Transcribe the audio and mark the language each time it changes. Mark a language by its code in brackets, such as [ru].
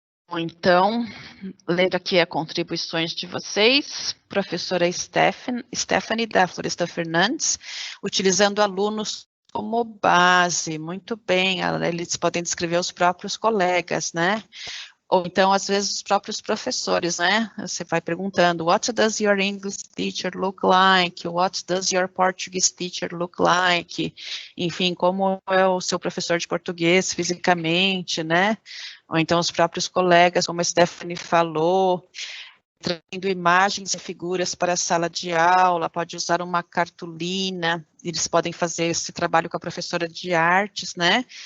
[pt] Então, lendo aqui as contribuições de vocês, professora Stephanie da Floresta Fernandes, utilizando alunos como base, muito bem, eles podem descrever os próprios colegas, né? Ou então, às vezes, os próprios professores, né? Você vai perguntando, [en] what does your English teacher look like? What does your Portuguese teacher look like? [pt] Enfim, como é o seu professor de português fisicamente, né? Ou então os próprios colegas, como a Stephanie falou, trazendo imagens e figuras para a sala de aula, pode usar uma cartolina, eles podem fazer esse trabalho com a professora de artes, né?